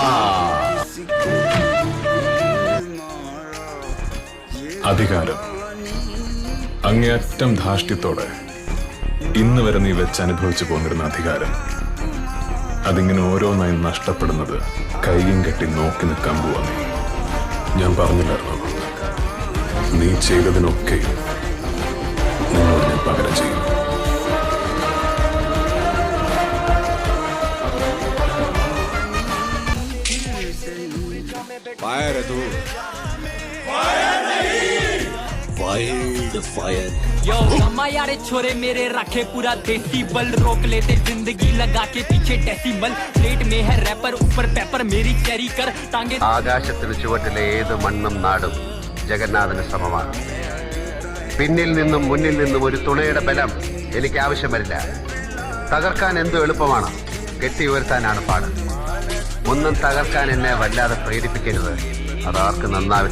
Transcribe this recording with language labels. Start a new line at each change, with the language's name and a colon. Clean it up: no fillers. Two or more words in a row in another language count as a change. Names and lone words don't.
Malayalam: അധികാരം അങ്ങേയറ്റം ധാർഷ്ട്യത്തോടെ ഇന്ന് വരെ നീ വെച്ച് അനുഭവിച്ചു പോന്നിരുന്ന അധികാരം, അതിങ്ങനെ ഓരോന്നായി നഷ്ടപ്പെടുന്നത് കൈയും കെട്ടി നോക്കി നിൽക്കാൻ പോവാ. ഞാൻ പറഞ്ഞില്ലായിരുന്നു, നീ ചെയ്തതിനൊക്കെ നിന്നോട് ഞാൻ പകരം ചെയ്യും.
Hindi: यो अम्मा यारे छोरे मेरे रखे पूरा देसी बल, रोक लेते जिंदगी लगा के पीछे डेसिमल, प्लेट में है रैपर ऊपर पेपर मेरी कैरी कर टांगे.
Malayalam: ആകാശത്തിന് ചുവട്ടിലെ ഏത് മണ്ണും നാടും ജഗന്നാഥന് സമമാണ്. പിന്നിൽ നിന്നും മുന്നിൽ നിന്നും ഒരു തുണയുടെ ബലം എനിക്ക് ആവശ്യം വരില്ല. തകർക്കാൻ എന്തു എളുപ്പമാണ്, കെട്ടി ഉയർത്താനാണ് പാട്. ഒന്നും തകർക്കാൻ എന്നെ വല്ലാതെ പ്രേരിപ്പിക്കരുത്, അതാർക്ക് നന്നാവില്ല.